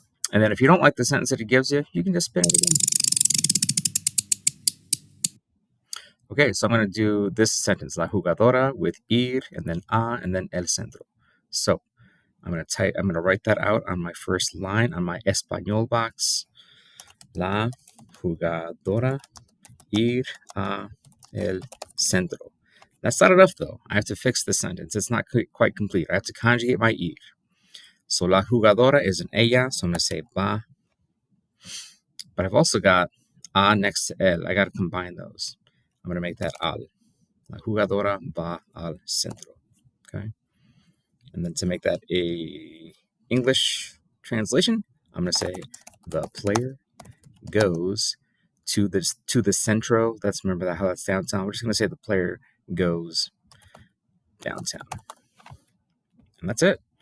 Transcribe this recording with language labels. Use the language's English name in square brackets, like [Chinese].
[English] And then if you don't like the sentence that it gives you, you can just spin it again. Okay, so I'm going to do this sentence, la jugadora, with ir, and then a, and then el centro. So I'm going to write that out on my first line on my Español box. [Spanish] La jugadora ir a el centro. [English] That's not enough though. I have to fix the sentence. It's not quite complete. I have to conjugate my ir. So la jugadora is an ella, so I'm going to say va. But I've also got a next to el. I got to combine those. I'm going to make that al. [Spanish] La jugadora va al centro. [English] Okay. And then to make that a English translation, I'm going to say the player goes to the centro. Remember how that's downtown. We're just going to say the player goes downtown. And that's it.